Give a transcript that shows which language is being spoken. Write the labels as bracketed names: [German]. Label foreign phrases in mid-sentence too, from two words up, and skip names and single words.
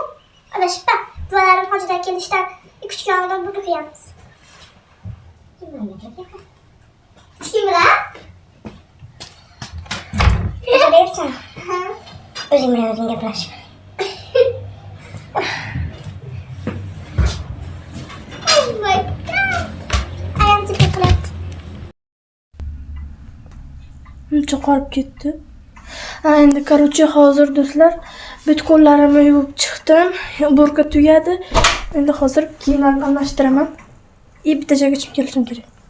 [Uzbek] Adashib buvalarim hojidan kelishdan 2-3 kun oldin burka qiyamiz. Kim bilan? Gaplashsan. O'zing bilan o'zing gaplash. [English] Oh my god. [Uzbek] Ayam chiqib qoldi. Uncha qolib ketdi. Endi короче hozir do'stlar bitcoinlarimni yuvib chiqdim. Burka tugadi. Endi hozir kiyimlarni almashtiraman. Bitta joyga chiqib kelishim kerak.